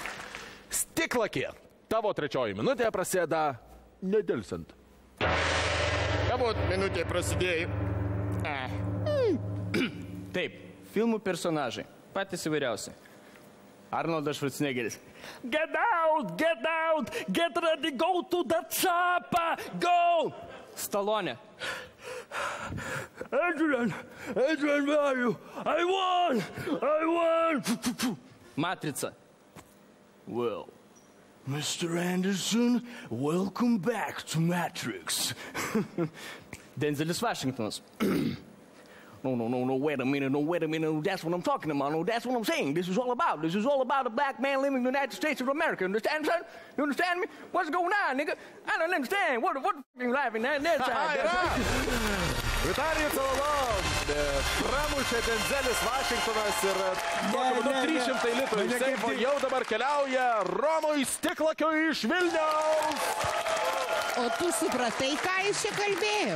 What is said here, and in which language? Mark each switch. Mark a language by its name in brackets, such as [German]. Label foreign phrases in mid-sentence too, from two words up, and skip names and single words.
[Lithuanian] Stiklakė. Tavo trečioji minutė prasideda nedelsant. Galbūt minutė prasidėjo. Taip, filmų personažai. Patys įvairiausi. Arnoldas Schwarzeneggeris. [English] Get out, get ready, go to the chopper, go! Stallone. Adrian, where are you? I won! Matrica. Well, Mr. Anderson, welcome back to Matrix. Denzelis Washingtonas. No, wait a minute, that's what I'm talking about, no, that's what I'm saying, this is all about a black man living in the United States of America, understand, son? You understand me? What's going on, nigga? I don't understand, what you laughing at that side? [Lithuanian] Vitalijus Cololo pramušė Denzelis Washingtonas ir tokiu būdu 300 litų iš seifo jau dabar keliauja Romui Stiklakiui iš Vilniaus. O tu supratai, ką jis čia kalbėjo?